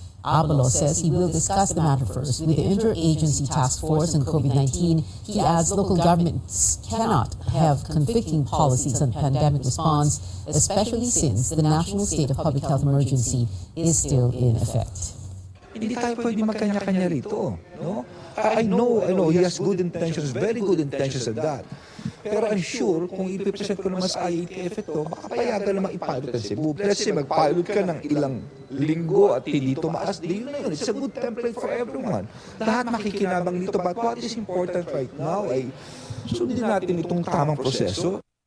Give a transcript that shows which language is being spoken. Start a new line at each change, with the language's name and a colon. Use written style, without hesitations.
English: Abalos says he will discuss the matter first with the Interagency Task Force on COVID-19. He adds local governments cannot have conflicting policies on pandemic response, especially since the national state of public health emergency is still in effect.
Filipino: Hindi tayo pwede magkanya-kanya rito, no?
English: I know, he has good intentions, very good intentions of that.
Filipino: Pero
English: I'm sure,
Filipino: kung ipipresent ko naman sa IATF ito, baka payagan naman ipilot ang Cebu.
English: Let's say,
Filipino: mag-pilot ka ng ilang linggo at hindi tumaas, yun na yun.
English: It's a good template for everyone.
Filipino: Lahat makikinabang dito.
English: But what is important right now
Filipino: ay sundin natin itong tamang proseso.